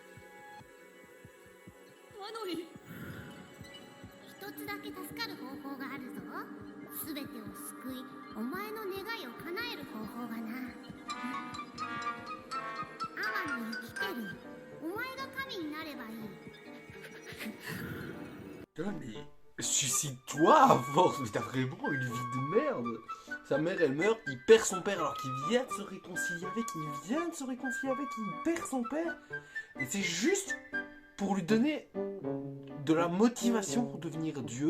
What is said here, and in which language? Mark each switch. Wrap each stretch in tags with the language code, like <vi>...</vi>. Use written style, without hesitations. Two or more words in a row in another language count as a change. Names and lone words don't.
<ja>一つだけ助かる方法があるぞ。すべてを救い、お前の願いを叶える方法がな。アワの生きてる。お前が神になればいい。</ja> <fr>Mais suicide-toi à force, mais t'as vraiment une vie de merde. Sa mère elle meurt, il perd son père alors qu'il vient de se réconcilier avec, il perd son père. Et c'est juste pour lui donner de la motivation pour devenir Dieu.</fr>